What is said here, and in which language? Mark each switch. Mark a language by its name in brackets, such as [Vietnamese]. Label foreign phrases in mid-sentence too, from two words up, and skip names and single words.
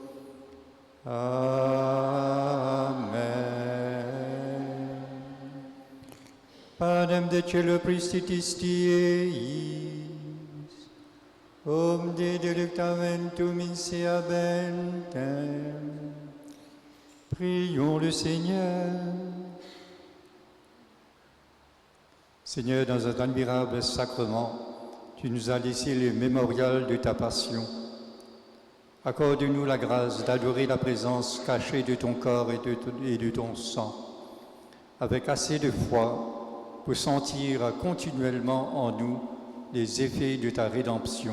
[French] Amen. [Latin] Panem de cielo prestitistiis, omne delectamentum inseabentem. [French] Prions le Seigneur. Seigneur, dans un admirable sacrement, tu nous as laissé le mémorial de ta passion. Accorde-nous la grâce d'adorer la présence cachée de ton corps et de ton sang, avec assez de foi pour sentir continuellement en nous les effets de ta rédemption.